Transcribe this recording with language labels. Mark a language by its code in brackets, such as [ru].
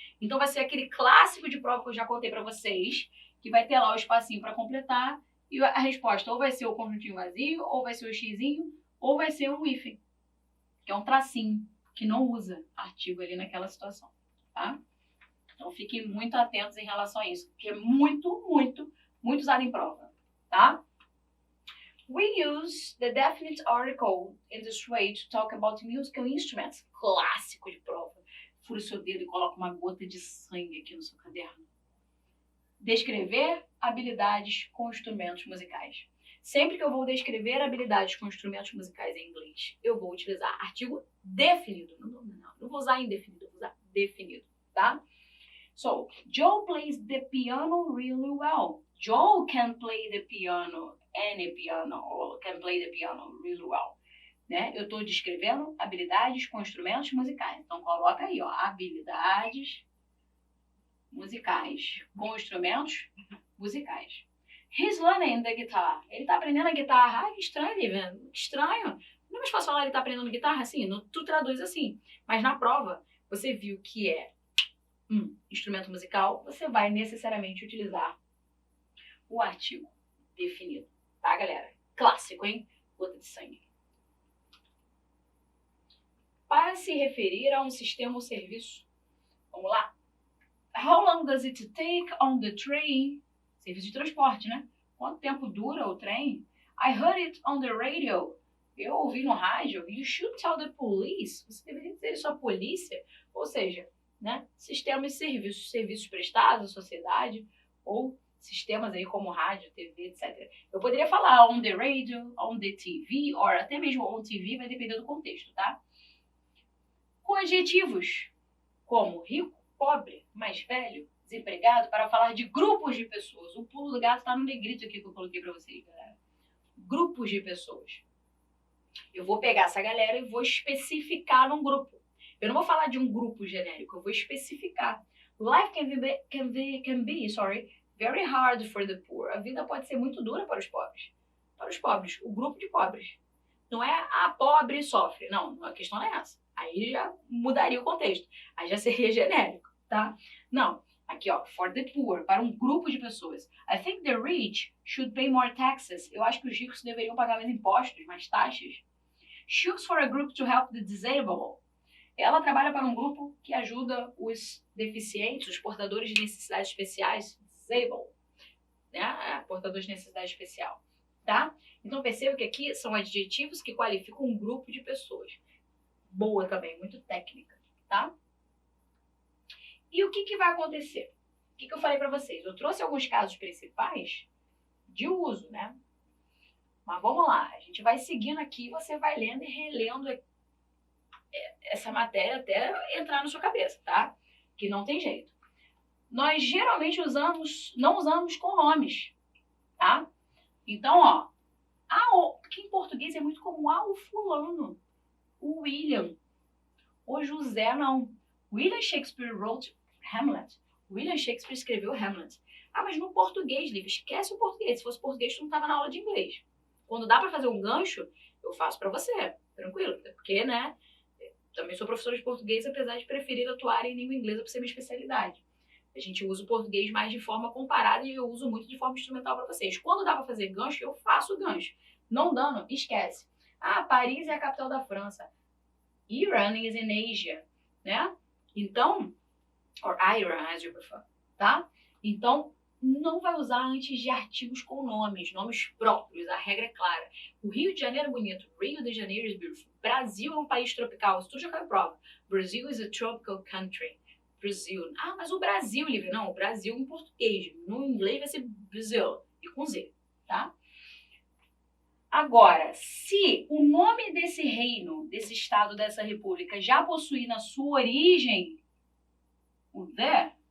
[pt] Então vai ser aquele clássico de prova que eu já contei para vocês, que vai ter lá o espacinho para completar e a resposta ou vai ser o conjuntinho vazio, ou vai ser o xizinho, ou vai ser um hífen, que é um tracinho, que não usa artigo ali naquela situação, tá? Então fiquem muito atentos em relação a isso, porque é muito usado em prova, tá? [en] We use the definite article in this way to talk about musical instruments. [pt] Clássico de prova. Fura o seu dedo e coloca uma gota de sangue aqui no seu caderno. Descrever habilidades com instrumentos musicais. Sempre que eu vou descrever habilidades com instrumentos musicais em inglês, eu vou utilizar artigo definido. Não vou usar indefinido, vou usar definido, tá? [en] So, Joe plays the piano really well. Joe can play the piano, any piano, or can play the piano really well. [pt] Né? Eu estou descrevendo habilidades com instrumentos musicais. Então, coloca aí, ó, habilidades musicais com instrumentos musicais. [en] He's learning the guitar. [pt] Ele está aprendendo a guitarra. Ai, que estranho, Lívia. Que estranho. Não é mais fácil falar ele está aprendendo guitarra assim? Tu traduz assim. Mas na prova, você viu que é instrumento musical, você vai necessariamente utilizar o artigo definido. Tá, galera? Clássico, hein? Gota de sangue. Para se referir a um sistema ou serviço. Vamos lá? [en] How long does it take on the train? [pt] Serviço de transporte, né? Quanto tempo dura o trem? [en] I heard it on the radio. [pt] Eu ouvi no rádio. [en] You should tell the police. [pt] Você deveria dizer isso à polícia. Ou seja, né? Sistemas e serviços prestados à sociedade, ou sistemas aí como rádio, TV, etc. Eu poderia falar [en] on the radio, on the TV, [pt] ou até mesmo on TV, vai depender do contexto, tá? Com adjetivos como rico, pobre, mais velho, desempregado, para falar de grupos de pessoas. O pulo do gato está no negrito aqui que eu coloquei para vocês, galera. Grupos de pessoas. Eu vou pegar essa galera e vou especificar num grupo. Eu não vou falar de um grupo genérico, eu vou especificar. [en] Life can be very hard for the poor. [pt] A vida pode ser muito dura para os pobres. Para os pobres, o grupo de pobres. Não é a pobre sofre. Não, a questão não é essa. Aí já mudaria o contexto. Aí já seria genérico, tá? Não. Aqui, ó, [en] for the poor, [pt] para um grupo de pessoas. [en] I think the rich should pay more taxes. [pt] Eu acho que os ricos deveriam pagar mais impostos, mais taxas. [en] She works for a group to help the disabled. [pt] Ela trabalha para um grupo que ajuda os deficientes, os portadores de necessidades especiais, disabled, né? Portadores de necessidade especial, tá? Então perceba que aqui são adjetivos que qualificam um grupo de pessoas. Boa também, muito técnica, tá? E o que vai acontecer? O que eu falei para vocês? Eu trouxe alguns casos principais de uso, né? Mas vamos lá, a gente vai seguindo aqui, você vai lendo e relendo essa matéria até entrar na sua cabeça, tá? Que não tem jeito. Nós geralmente não usamos com nomes, tá? Então, ó, que em português é muito comum, o fulano, o William, o José não. [en] William Shakespeare wrote Hamlet. [pt] William Shakespeare escreveu Hamlet. Ah, mas no português, Lívia, esquece o português. Se fosse português, tu não tava na aula de inglês. Quando dá pra fazer um gancho, eu faço pra você, tranquilo. Porque, né, também sou professora de português, apesar de preferir atuar em língua inglesa por ser minha especialidade. A gente usa o português mais de forma comparada e eu uso muito de forma instrumental para vocês. Quando dá para fazer gancho, eu faço o gancho. Não dando, esquece. Ah, Paris é a capital da França. [en] Iran is in Asia, né? Então, or Iran, as you prefer, tá? [pt] Então, não vai usar antes de artigos com nomes próprios, a regra é clara. O Rio de Janeiro é bonito, [en] Rio de Janeiro is beautiful. [pt] Brasil é um país tropical, isso tudo já caiu em prova. [en] Brazil is a tropical country. [pt] Brasil. Ah, mas o Brasil, Lívia. Não, o Brasil em português. No inglês vai ser Brasil. E com Z, tá? Agora, se o nome desse reino, desse estado, dessa república já possui na sua origem o the,